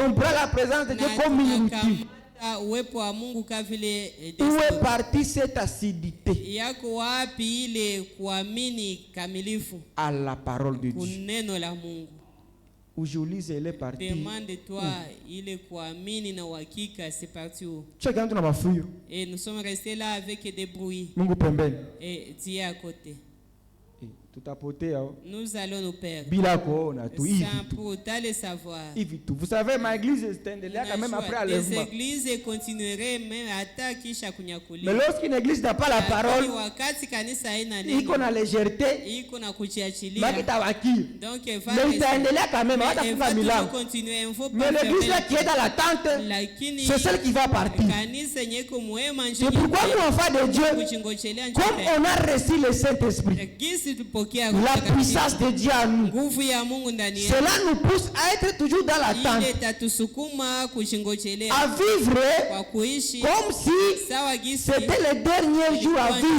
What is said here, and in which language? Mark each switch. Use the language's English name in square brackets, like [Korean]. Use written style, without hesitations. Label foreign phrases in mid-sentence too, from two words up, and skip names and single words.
[French] Et on prend la présence de Dieu comme une routine. Où est partie cette acidité à la parole de Dieu? Aujourd'hui, elle est partie. Demande-toi, il est [Swahili] kuamini na uhakika, [French] c'est parti où? Et nous sommes restés là avec des bruits. Et Dieu à côté. Nous allons nous perdre. Sans pourtant le savoir. Vous savez, ma église s'endelea quand même après l'enlèvement. Les églises continueraient même à [Swahili] kisha kunyakuliwa. [French] Mais lorsqu'une église n'a pas la parole, il y a la légèreté. Donc, mais il s'endelea quand même. Mais l'église là qui est dans la tente, c'est celle qui va partir. C'est pourquoi nous, enfants de Dieu, comme on a reçu le Saint-Esprit, la puissance de Dieu en nous, cela nous pousse à être toujours dans l'attente, à vivre comme si c'était le dernier jour à vivre.